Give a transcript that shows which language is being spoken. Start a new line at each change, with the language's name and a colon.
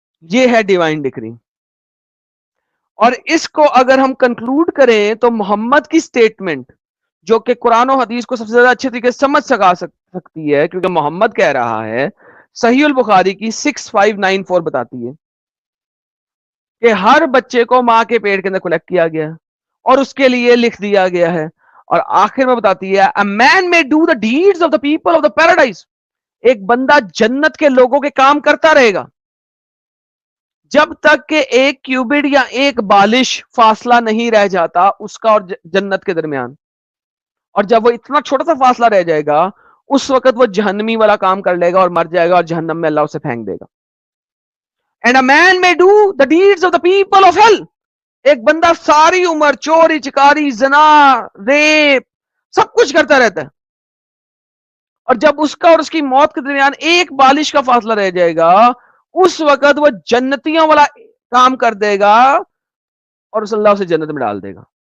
Urdu: یہ ہے ڈیوائن ڈکری. اور اس کو اگر ہم کنکلوڈ کریں تو محمد کی سٹیٹمنٹ جو کہ قرآن و حدیث کو سب سے زیادہ اچھے طریقے سے سمجھ سکتی ہے, کیونکہ محمد کہہ رہا ہے, صحیح البخاری کی 6594 بتاتی ہے کہ ہر بچے کو ماں کے پیٹ کے اندر کلیکٹ کیا گیا اور اس کے لیے لکھ دیا گیا ہے. اور آخر میں بتاتی ہے
English: a man may do the deeds of the people of the paradise.
Urdu: ایک بندہ جنت کے لوگوں کے کام کرتا رہے گا جب تک کہ ایک کیوبٹ یا ایک بالش فاصلہ نہیں رہ جاتا اس کا اور جنت کے درمیان. اور جب وہ اتنا چھوٹا سا فاصلہ رہ جائے گا اس وقت وہ جہنمی والا کام کر لے گا اور مر جائے گا اور جہنم میں اللہ اسے پھینک دے گا.
English: And a man may do the deeds of the people of hell.
Urdu: ایک بندہ ساری عمر چوری چکاری زنا ریپ سب کچھ کرتا رہتا ہے اور جب اس کا اور اس کی موت کے درمیان ایک بالش کا فاصلہ رہ جائے گا اس وقت وہ جنتیوں والا کام کر دے گا اور اس اللہ اسے جنت میں ڈال دے گا.